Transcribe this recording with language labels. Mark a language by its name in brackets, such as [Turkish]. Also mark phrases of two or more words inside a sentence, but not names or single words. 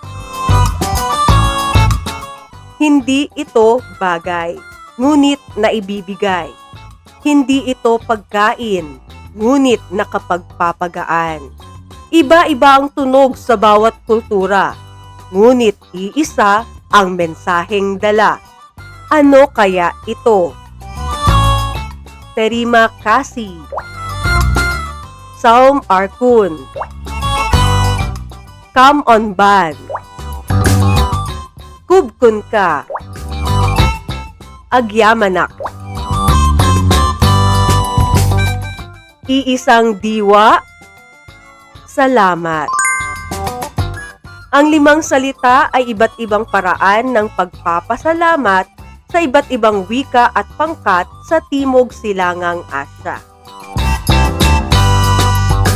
[Filipino] Hindi ito bagay, ngunit naibibigay. Hindi ito pagkain, ngunit nakapagpapagaan. Iba-iba ang tunog sa bawat kultura, ngunit iisa ang mensaheng dala. Ano kaya ito? [Malay] Terima kasih. [Khmer] សូមអរគុណ. [Vietnamese] Come on ban. [Thai] ขอบคุณค่ะ. Agyamanak. [Filipino] Iisang diwa. Salamat. Ang 5 salita ay iba't ibang paraan ng pagpapasalamat sa iba't ibang wika at pangkat sa Timog Silangang Asya.